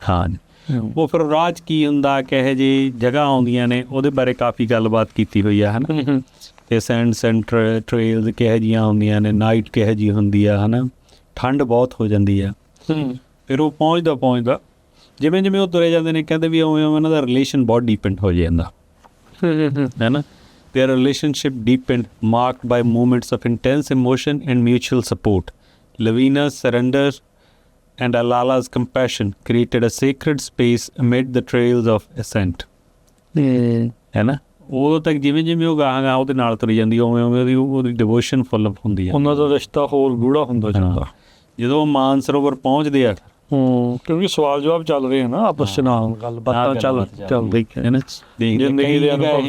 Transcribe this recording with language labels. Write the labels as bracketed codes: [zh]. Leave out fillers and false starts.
[pa] ਹਾਂ, ਉਹ ਫਿਰ ਰਾਹ 'ਚ ਕੀ ਹੁੰਦਾ, ਕਿਹੋ ਜਿਹੀ ਜਗ੍ਹਾ ਆਉਂਦੀਆਂ ਨੇ, ਉਹਦੇ ਬਾਰੇ ਕਾਫੀ ਗੱਲਬਾਤ ਕੀਤੀ ਹੋਈ ਆ, ਹੈ ਨਾ। ਅਤੇ ਸੈਂਡ ਟ੍ਰੇਲਸ ਕਿਹੋ ਜਿਹੀਆਂ ਹੁੰਦੀਆਂ ਨੇ, ਨਾਈਟ ਕਿਹੋ ਜਿਹੀ ਹੁੰਦੀ ਆ, ਹੈ ਨਾ, ਠੰਡ ਬਹੁਤ ਹੋ ਜਾਂਦੀ ਆ। ਫਿਰ ਉਹ ਪਹੁੰਚਦਾ ਜਿਵੇਂ ਜਿਵੇਂ ਉਹ ਤੁਰੇ ਜਾਂਦੇ ਨੇ ਕਹਿੰਦੇ ਵੀ ਉਵੇਂ ਉਵੇਂ ਉਹਨਾਂ ਦਾ ਰਿਲੇਸ਼ਨ ਬਹੁਤ ਡੀਪੈਂਡ ਹੋ ਜਾਂਦਾ ਹੈ ਨਾ। [en] Their relationship deepened, marked by moments of intense emotion and mutual support. Lavina's surrender and Alala's compassion created a sacred space amid the trails of ascent. [pa] ਹੈ ਨਾ। ਉਦੋਂ ਤੱਕ ਜਿਵੇਂ ਜਿਵੇਂ ਉਹ ਗਾਹਾਂ ਗਾਹਾਂ ਉਹਦੇ ਨਾਲ ਤੁਰੀ ਜਾਂਦੀ ਉਵੇਂ ਉਵੇਂ ਉਹਦੀ ਡਿਵੋਸ਼ਨ ਫੁੱਲ ਹੁੰਦੀ ਹੈ, ਉਹਨਾਂ ਦਾ ਰਿਸ਼ਤਾ ਹੋਰ ਗੂੜਾ ਹੁੰਦਾ ਜਾਂਦਾ। ਜਦੋਂ ਉਹ ਮਾਨਸਰੋਵਰ ਪਹੁੰਚਦੇ ਆ ਕਿਉਂਕਿ ਸਵਾਲ ਜਵਾਬ ਚੱਲ ਰਹੇ ਹਨ ਆਪਸ ਚ, ਨਾਲ ਗੱਲਬਾਤਾਂ ਚੱਲਦੀ ਹੈ ਨਾ। ਜ਼ਿੰਦਗੀ ਦੇ ਅਨੁਭਵ